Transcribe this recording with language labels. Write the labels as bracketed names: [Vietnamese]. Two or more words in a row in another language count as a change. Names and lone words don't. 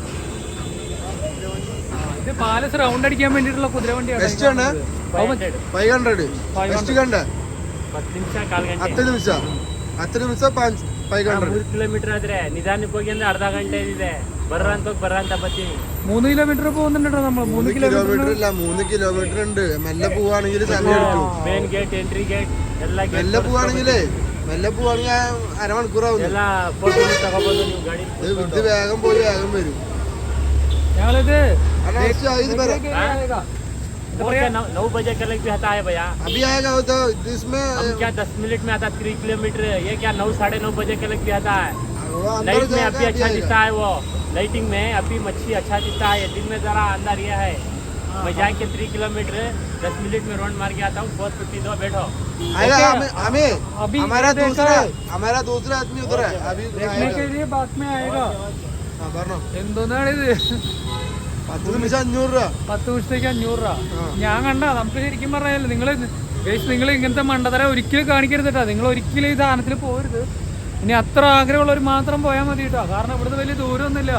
[Malayalam] ഇത് [English] palace round [Malayalam] അടിക്കാൻ വേണ്ടിട്ടുള്ള കുതിര വണ്ടിയാണ്. [Kannada] 500 10 ನಿಮಿಷ 500 ಕಿಲೋಮೀಟರ್ ಆದ್ರೆ ನಿಧಾನಕ್ಕೆ ಹೋಗಿ ಅಂದ್ರೆ ಅರ್ಧ ಗಂಟೆ ಇದೆ. ಬರಂತ ಬತ್ತೀನಿ. [Malayalam] 3 കിലോമീറ്റർ പോകുന്നുണ്ടോ നമ്മൾ? 3 കിലോമീറ്റർ ഇല്ല, 3 കിലോമീറ്റർ ഉണ്ട്. മെല്ലെ പോവാണെങ്കിൽ സമയം എടുക്കും. [English] main gate entry gate ಎಲ್ಲ [Malayalam] മെല്ലെ പോവാണെങ്കിലേ അരമണിക്കൂറാവും. [Kannada] ಎಲ್ಲ ಫೋಟೋ ತಗೊಬೋದು ನೀವು ಗಾಡಿ. [Malayalam] ഇത് വേഗം പോയി വേഗം വരും. ഞങ്ങളിത് [Hindi] ओके 9 बजे के लग भी आता है भैया. अभी आएगा वो तो इसमें हम क्या 10 मिनट में आता 3 किलोमीटर. ये क्या 9 साढ़े 9 बजे के लग भी आता है. वो अंदर लाइट में अभी जाएगा, अच्छा अभी दिखता है. वो लाइटिंग में अभी मच्छी अच्छा दिखता है. दिन में जरा अंदर ये है. मैं जाके 3 किलोमीटर 10 मिनट में राउंड मार के आता हूँ. 452 बैठो. आएगा. अभी हमारा देखा दूसरा आदमी उधर है. अभी देखने के लिए बाद में आएगा. [Malayalam] എന്തോന്നാണിത്? 10 നിമിഷം 500 രൂപ. 10 ദിവസത്തേക്ക് 500 രൂപ. ഞാൻ കണ്ട നമുക്ക് ശരിക്കും പറഞ്ഞാൽ നിങ്ങൾ ഇങ്ങനത്തെ മണ്ടത്തര ഒരിക്കലും കാണിക്കരുത് കേട്ടോ. നിങ്ങൾ ഒരിക്കലും ഈ സാധനത്തിൽ പോകരുത്. ഇനി അത്ര ആഗ്രഹമുള്ളവർ മാത്രം പോയാൽ മതി കേട്ടോ. കാരണം ഇവിടുന്ന് വലിയ ദൂരമൊന്നുമില്ല.